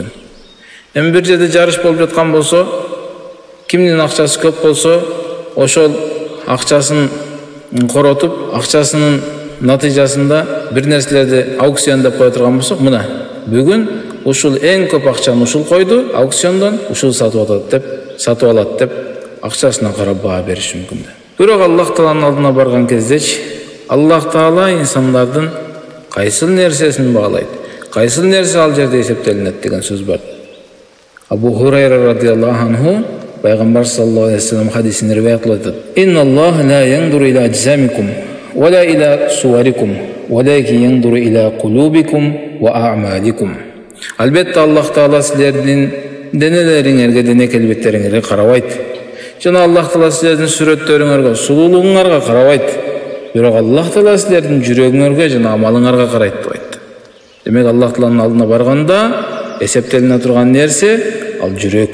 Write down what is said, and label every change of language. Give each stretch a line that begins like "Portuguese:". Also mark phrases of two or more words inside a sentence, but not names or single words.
Kyrgyz: Эми бир жерде жарыш болуп жаткан болсо, кимдин акчасы көп болсо, ошол акчасын коротуп, акчасынын натыйжасында бир нерселерди аукцион деп кое турган болсо, мына бүгүн ушул эң көп акчаны ушул койду, аукциондон ушул сатып алат деп акчасына карап баа бериш мүмкүн. Бирок Аллах тааланын алдына барган кездечи, Аллах таала инсандардын кайсыл нерсесин баалайт, кайсыл нерсе ал жерде эсептелинет деген сөз бар. Абу Хурайра
Arabic: رضي الله عنه
Kyrgyz: Пайгамбар
Arabic: صلى الله عليه وسلم
Kyrgyz: хадисин риваят кылат.
Arabic: إن الله لا ينظر إلى أجسامكم ولا إلى صوركم ولكن ينظر إلى قلوبكم وأعمالكم.
Kyrgyz: Албетте Аллах таала силердин денелериңерге, дене келбеттериңерге карабайт. Жана Аллах таала силердин сүрөттөрүңөргө, сулуулугуңарга карабайт. Бирок Аллах таала силердин жүрөгүңөргө жана амалыңарга карайт деп айтты. Демек Аллах тааланын алдына барганда эсептелине турган нерсе ал жүрөк.